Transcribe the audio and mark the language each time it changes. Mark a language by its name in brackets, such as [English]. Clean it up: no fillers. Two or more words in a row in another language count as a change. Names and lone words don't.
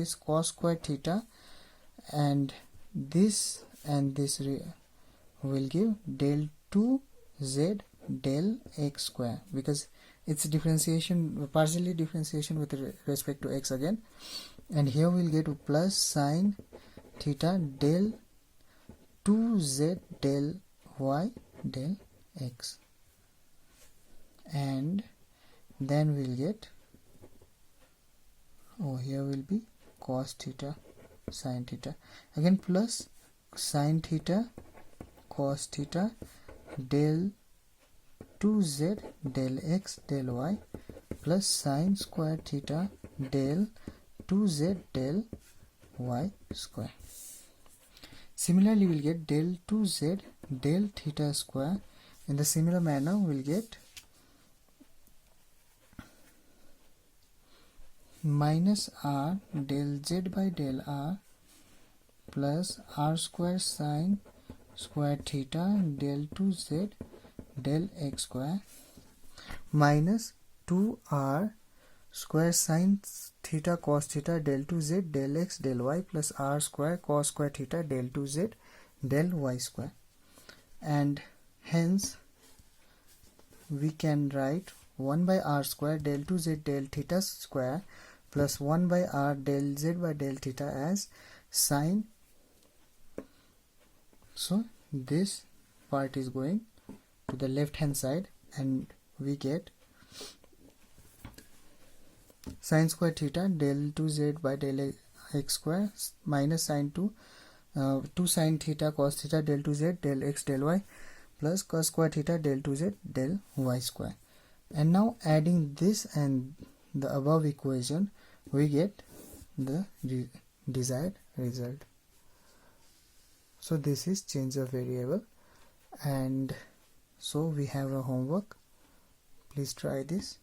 [English] is cos square theta, and this will give del 2z del x square, because it's differentiation, partially differentiation with respect to x again, and here we'll get plus sin theta del 2z del y del x, and then we'll get here will be cos theta sin theta, again plus sin theta cos theta del 2z del x del y plus sin square theta del 2z del y square. Similarly, we'll get del 2z del theta square. In the similar manner, we'll get minus r del z by del r plus r square sin square theta del 2z del x square minus 2r square sin theta cos theta del 2z del x del y plus r square cos square theta del 2z del y square, and hence we can write 1 by r square del 2z del theta square plus 1 by r del z by del theta as sin. So this part is going to the left hand side, and we get sin square theta del 2z by del x square minus sin 2 sin theta cos theta del 2z del x del y plus cos square theta del 2z del y square. And now adding this and the above equation, we get the desired result. So this is change of variable, and so we have a homework. Please try this.